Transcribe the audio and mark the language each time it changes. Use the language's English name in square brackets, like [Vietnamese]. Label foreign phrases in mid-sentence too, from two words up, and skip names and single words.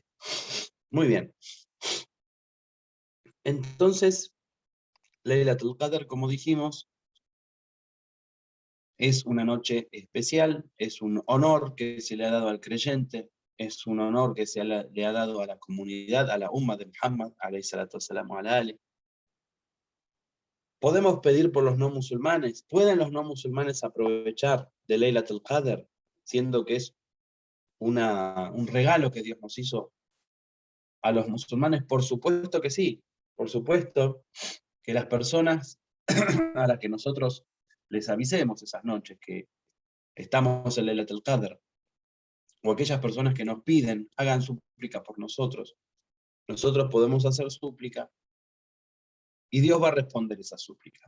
[Spanish] Muy bien. Entonces, Laylatul Qadr, como dijimos, es una noche especial, es un honor que se le ha dado al creyente, es un honor que le ha dado a la comunidad, a la umma de Muhammad, [Arabic] عليه الصلاة والسلام على آل. [Spanish] Podemos pedir por los no musulmanes. ¿Pueden los no musulmanes aprovechar de Laylatul Qadr, siendo que es un regalo que Dios nos hizo a los musulmanes? Por supuesto que sí. Por supuesto que las personas a las que nosotros les avisemos esas noches que estamos en Laylatul Qadr, o aquellas personas que nos piden, hagan súplica por nosotros, nosotros podemos hacer súplica y Dios va a responder esa súplica.